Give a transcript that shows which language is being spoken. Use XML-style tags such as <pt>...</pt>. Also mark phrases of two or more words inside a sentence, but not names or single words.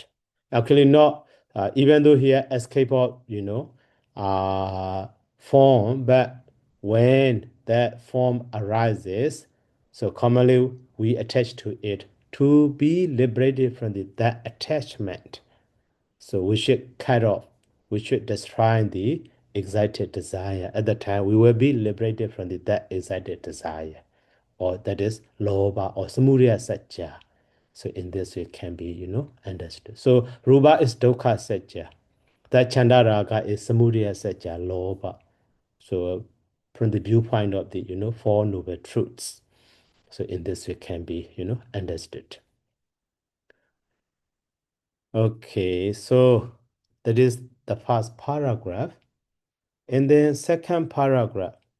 <en>Actually, not even though here escape of, form, but when that form arises, so commonly we attach to it to be liberated from that attachment. So we should cut off, we should destroy the excited desire. At the time, we will be liberated from that excited desire, or that is loba or</en> <pi>samudaya satya.</pi> <en>So in this way can be, understood. So rupa is</en> <pi>dukkha satya.</pi> <en>That chandaraga is</en> <pi>samudaya satya,</pi> <en>loba. So from the viewpoint of the, Four Noble Truths. So in this way can be, understood. Okay, so that is the first paragraph. And then second paragraph.</en>